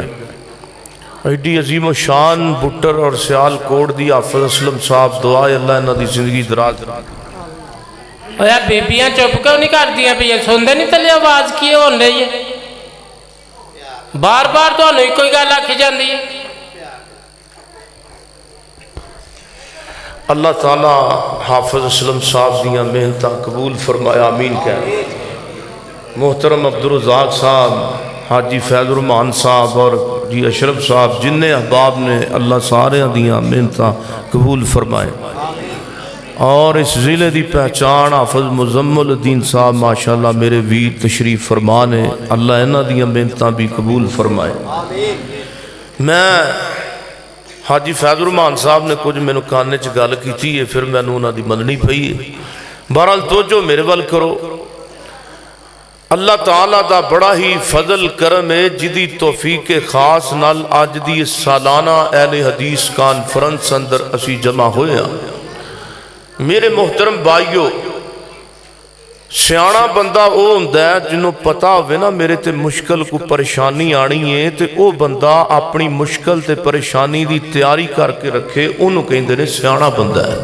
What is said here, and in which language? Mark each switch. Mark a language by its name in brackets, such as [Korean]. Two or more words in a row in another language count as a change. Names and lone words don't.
[Punjabi] ایڈی عظیم و شان بٹر اور سیال کوٹ دی حافظ اسلم صاحب دعا ہے اللہ انہاں دی زندگی دراز. یار بیبیاں چپ کیوں نہیں کردیاں پہ سنتے نہیں تلے آواز کی ہو رہی ہے بار بار تو ہی کوئی گل آکھی جاندی ہے. اللہ تعالیٰ حافظ اسلم صاحب دیاں محنتاں قبول فرمایا آمین کہہ. محترم عبدالرزاق صاحب، حاجی فیض الرحمان صاحب اور جی اشرف صاحب جن احباب نے اللہ سارے دیاں محنتاں قبول فرمائے. اور اس ضلع دی پہچان حافظ مزمل الدین صاحب ماشاءاللہ میرے ویر تشریف فرمان ہے، اللہ انہاں دیاں محنتاں بھی قبول فرمائے. میں حاجی فیض الرحمان صاحب نے کچھ میں کانے چ گل کی ہے، پھر میں انہاں دی مننی پئی ہے. بہرحال توجہ میرے ول کرو. اللہ تعالیٰ دا بڑا ہی فضل کرم ہے جدی توفیق خاص نال اج دی سالانہ اہل حدیث کانفرنس اندر اسی جمع ہوئے ہیں. میرے محترم بھائیو، سیانا بندہ وہ ہوندا ہے جنہوں پتا ہوئے نا میرے تے مشکل کو پریشانی آنی ہے تے او بندہ اپنی مشکل تے پریشانی دی تیاری کر کے رکھے انہوں کہیں نے سیانا بندہ ہے.